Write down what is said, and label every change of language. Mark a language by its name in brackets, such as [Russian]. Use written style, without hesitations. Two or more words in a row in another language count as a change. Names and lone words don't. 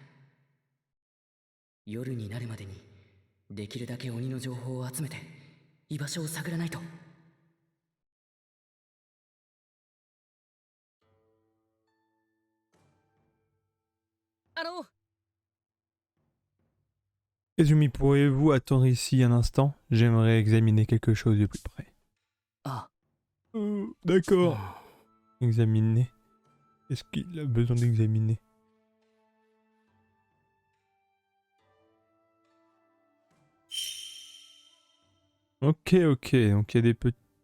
[Japanese] 夜になるまでにできるだけ鬼の情報を集めて居場所を探らないと。 [French] Izumi, pourriez-vous attendre ici un instant? J'aimerais examiner quelque chose de plus près. Ah. D'accord. Examiner. Est-ce qu'il a besoin d'examiner? Ok, donc il y a des petits...